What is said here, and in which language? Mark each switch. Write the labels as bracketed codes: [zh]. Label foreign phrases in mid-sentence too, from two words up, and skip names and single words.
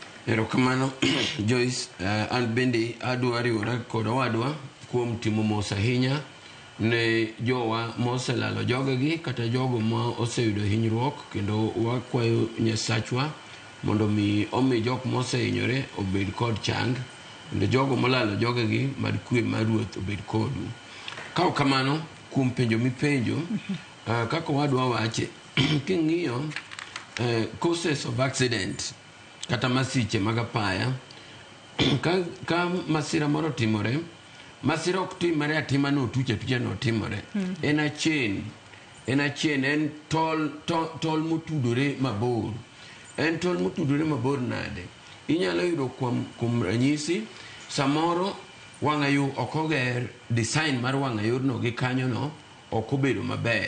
[luo] Erokamano Joyce, an bende adwa riwora kod owadwa kuom timo mos ahinya ne jowa moselalo jogegi kata jogo ma oseyudo hinyruok, kendo wakwayo Nyasachwa mondo mi omi jok mosehinyore obed kod chang, kendo jogo molalo jogegi mad kwe mar ruoth obed kodu. Kao kamano kuom penjo mipenjo, kaka owadwa wache king'iyo [en] causes of accident [luo] kata masiche mag apaya, ka masira moro timore, masira ok timore atima no tuche no timore. En achien, en tol motudore mabor. En tol motudore mabor nade? Inyalo yudo kuom ranyisi, samoro wang'ayo ok oger, design mar wang'ayo no gi kanyo no ok obedo maber.